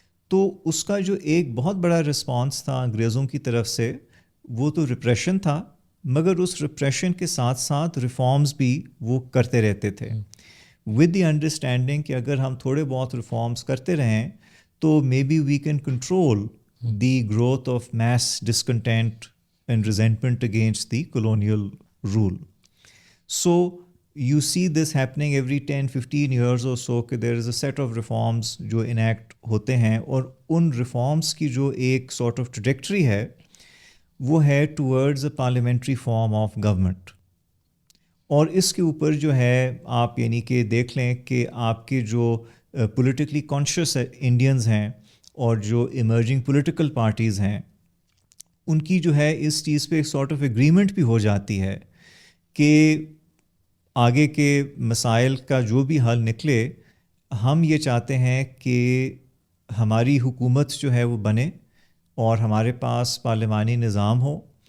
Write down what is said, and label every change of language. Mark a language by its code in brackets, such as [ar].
[ur] تو اس کا جو ایک بہت بڑا رسپانس تھا انگریزوں کی طرف سے وہ تو ریپریشن تھا, مگر اس ریپریشن کے ساتھ ساتھ ریفارمز بھی وہ کرتے رہتے تھے [en] with the understanding [ur] کہ اگر ہم تھوڑے بہت ریفارمز کرتے رہیں تو [en] Maybe we can control the growth of mass discontent and resentment against the colonial rule. So you see this happening every 10-15 years or so کہ there is a set of reforms جو enact ہوتے ہیں, [ur] اور ان reforms کی جو ایک sort of trajectory ہے وہ ہے [en] towards a parliamentary form of government. [ur] اور اس کے اوپر جو ہے آپ یعنی کہ دیکھ لیں کہ آپ کے جو politically conscious Indians ہیں اور جو emerging political parties ہیں ان کی جو ہے اس چیز پہ ایک sort of agreement بھی ہو جاتی ہے کہ آگے کے مسائل کا جو بھی حل نکلے, ہم یہ چاہتے ہیں کہ ہماری حکومت جو ہے وہ بنے اور ہمارے پاس پارلیمانی نظام ہو,